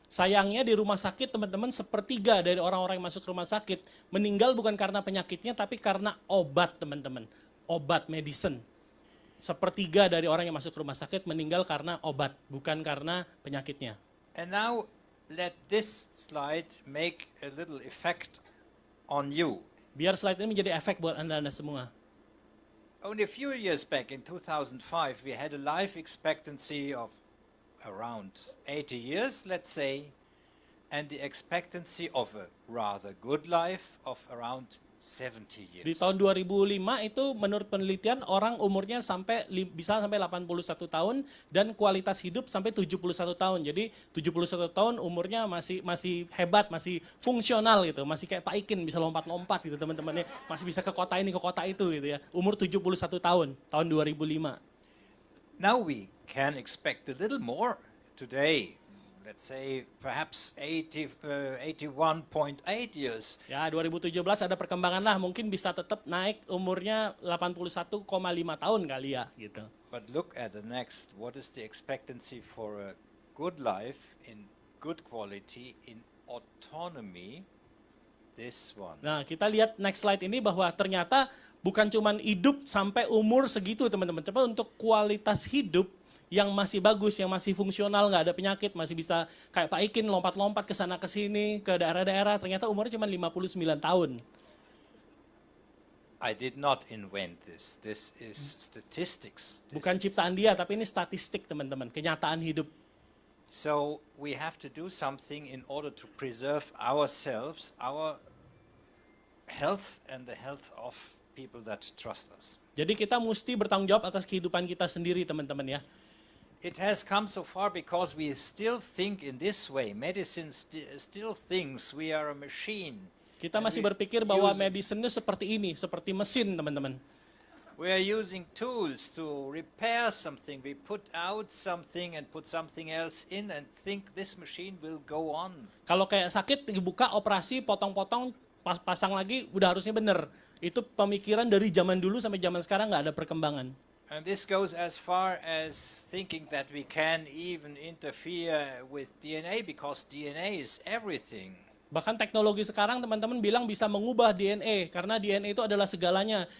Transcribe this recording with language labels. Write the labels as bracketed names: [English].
[Indonesian] Sayangnya di rumah sakit, teman-teman, 1/3 dari orang-orang yang masuk rumah sakit meninggal bukan karena penyakitnya, tapi karena obat, teman-teman. Obat, medicine. 1/3 dari orang yang masuk rumah sakit meninggal karena obat, bukan karena penyakitnya. [English] And now let this slide make a little effect on you. [Indonesian] Biar slide ini menjadi efek buat Anda semua. [English] Only a few years back in 2005, we had a life expectancy of around 80 years, let's say, and the expectancy of a rather good life of around 70 years. [Indonesian] Di tahun 2005 itu menurut penelitian orang umurnya bisa sampai 81 tahun dan kualitas hidup sampai 71 tahun. Jadi 71 tahun umurnya masih hebat, masih fungsional gitu, masih kayak Pak Ikin bisa lompat-lompat gitu teman-temannya, masih bisa ke kota ini ke kota itu gitu ya. Umur 71 tahun 2005. [English] Now we can expect a little more today. Let's say perhaps 81.8 years. [Indonesian] Ya, 2017 ada perkembangan lah, mungkin bisa tetap naik umurnya 81,5 tahun kali ya gitu. [English] But look at the next. What is the expectancy for a good life in good quality in autonomy? This one. [Indonesian] Nah, kita lihat next slide ini bahwa ternyata bukan cuma hidup sampai umur segitu, teman-teman. Tapi untuk kualitas hidup yang masih bagus, yang masih fungsional, nggak ada penyakit, masih bisa kayak Pak Ikin lompat-lompat ke sana ke sini, ke daerah-daerah, ternyata umurnya cuma 59 tahun. [English] I did not invent this. This is statistics. [Indonesian] Bukan ciptaan dia, tapi ini statistik, teman-teman, kenyataan hidup. [English] So we have to do something in order to preserve ourselves, our health and the health of people that trust us. [Indonesian] Jadi kita mesti bertanggung jawab atas kehidupan kita sendiri, teman-teman ya. [English] It has come so far because we still think in this way. Medicine still thinks we are a machine. [Indonesian] Kita masih berpikir bahwa medicine seperti ini, seperti mesin, teman-teman. [English] We are using tools to repair something. We put out something and put something else in and think this machine will go on. [Indonesian] Kalau kayak sakit, dibuka, operasi, potong-potong, pasang lagi, udah harusnya bener. Itu pemikiran dari zaman dulu sampai zaman sekarang nggak ada perkembangan. [English] And this goes as far as thinking that we can even interfere with DNA because DNA is everything. [Indonesian] Bahkan teknologi sekarang teman-teman bilang bisa mengubah DNA karena DNA itu adalah segalanya.